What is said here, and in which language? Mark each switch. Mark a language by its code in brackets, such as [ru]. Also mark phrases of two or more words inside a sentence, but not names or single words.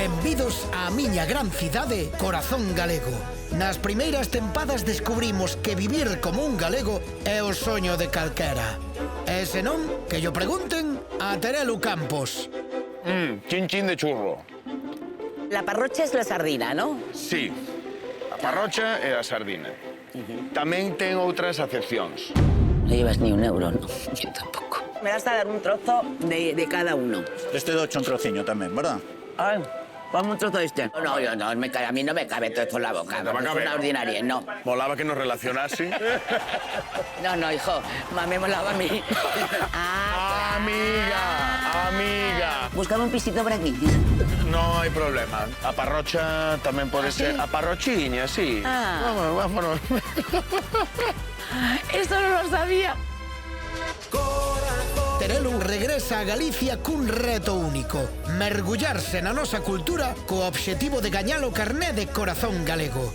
[gl] Benvidos á miña gran cidade, Corazón Galego. Nas primeiras tempadas descubrimos que vivir como un galego é o soño de calquera. E se non, que llo pregunten a Terelu Campos. Chin chin de churro. [es] La parrocha es la sardina, ¿no? Sí, [gl] a parrocha e a sardina. Tamén ten outras acepcións. [es] No llevas ni un euro, ¿no? Yo tampoco. Me vas a dar un trozo de cada uno. [gl] Este docho un trociño tamén, verdad? [es] Ay, vamos un trozo de este. No, a mí no me cabe todo esto en la boca. No te va a Es caber. una ordinaria, no. Molaba que nos relacionase. No, hijo, me molaba a mí. Amiga. Buscaba un pisito por aquí. [gl] No hai problema. A parrocha tamén pode ser... A parrochiña, sí. Vámonos. [es] Esto no lo sabía. [gl] Terelu regresa a Galicia cun reto único: mergullarse na nosa cultura co obxectivo de gañar o carné de Corazón Galego.